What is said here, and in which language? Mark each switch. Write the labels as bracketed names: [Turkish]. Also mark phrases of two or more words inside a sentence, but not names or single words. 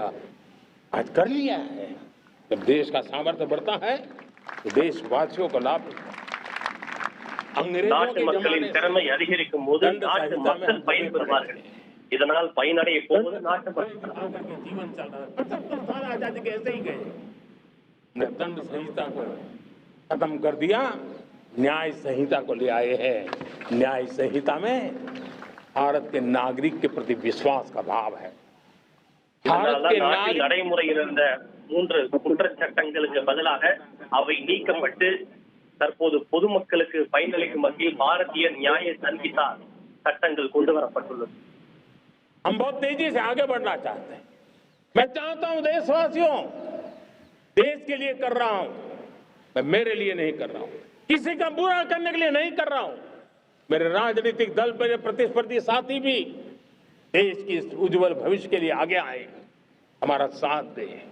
[Hindi] आज कर लिया है। जब देश का सामर्थ्य बढ़ता है तो देशवासियों को लाभ मिलता है। अंग्रेजों [Tamil] நாட்டு [Hindi] के [Tamil] மக்களின் [Hindi] जमाने [Tamil] திறமை அதிகரிக்கும் போது [Hindi] दंड [Tamil] நாட்டு [Hindi] संहिता में [Tamil] மக்கள் [Hindi] हम [Tamil] பயன்பெறுவார்கள். இதனால் பயனடைய போவது நாட்டு மக்கள். [Hindi] जीवन चल रहा है। 75 साल आजादी के ऐसे ही गए। हमने दंड संहिता को खत्म कर दिया, न्याय संहिता को ले आए हैं। न्याय संहिता में भारत के नागरिक के प्रति विश्वास का भाव है। भारत [Tamil] இதனால்தான் [Hindi] के [Tamil] நாட்டில் [Hindi] नागरिक [Tamil] நடைமுறையில் இருந்த 3 குற்றச்சட்டங்களுக்கு பதிலாக அவை நீக்கப்பட்டு தற்போது பொதுமக்களுக்கு பயனளிக்கும் வகையில் பாரதிய நியாய சன்ஹிதா சட்டங்கள் கொண்டு வரப்பட்டுள்ளது. [Hindi] हम बहुत तेजी से आगे बढ़ना चाहते हैं। मैं चाहता हूं देशवासियों, देश के लिए कर रहा हूं, मैं मेरे लिए नहीं कर रहा हूं, किसी का बुरा करने के लिए नहीं कर रहा हूं। मेरे राजनीतिक दल, मेरे प्रतिस्पर्धी साथी भी देश की इस उज्जवल भविष्य के लिए आगे आए, हमारा साथ दें।